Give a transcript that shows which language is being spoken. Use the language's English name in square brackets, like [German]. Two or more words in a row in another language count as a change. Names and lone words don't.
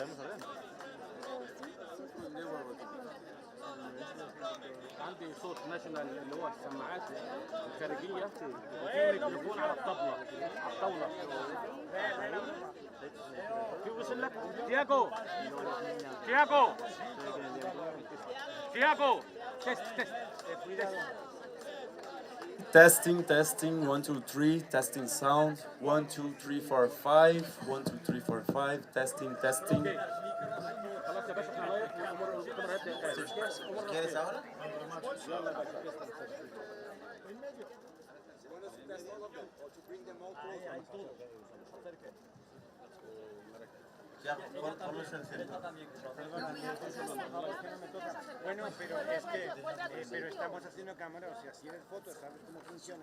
[Arabic] عندي صوت ناشونال اللي هو السماعات الخارجيه وفي ميكروفون على الطاوله في وصل لك تياجو تست [English] Testing 1 2 3 testing sound 1 2 3 4 5 1 2 3 4 5 testing [Arabic] خلاص يا باشا احنا [Spanish] ¿Quieres ahora? Ya, ponlos en el centro. Bueno, pero es que pero estamos haciendo cámara, o sea, si eres foto, sabes cómo funciona.